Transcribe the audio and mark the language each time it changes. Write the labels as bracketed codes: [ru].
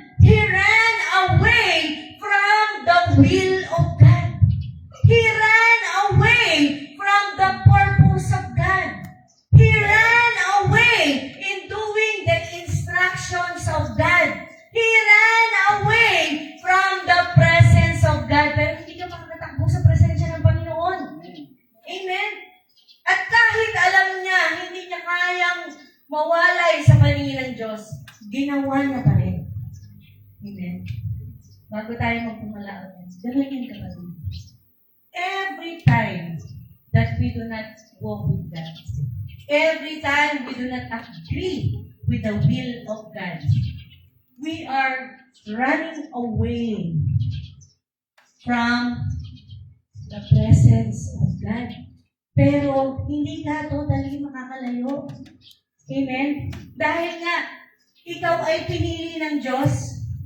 [en] He ran away from the will of God. He ran away from the purpose of God. He ran away in doing the instructions of God. He ran away from the presence of God. [tl] Pero hindi ka makakatakbo sa presensya ng Panginoon. Amen? At kahit alam niya, hindi niya kayang mawalay sa paningin ng Diyos, ginawa niya pa rin. Amen? Bago tayo magpumalaot, dalawin ka pa rin. [en] Every time that we do not walk with God, every time we do not agree with the will of God. We are running away from the presence of God. [tl] Pero hindi ka totally makakalayo. Amen? Dahil nga, ikaw ay pinili ng Diyos.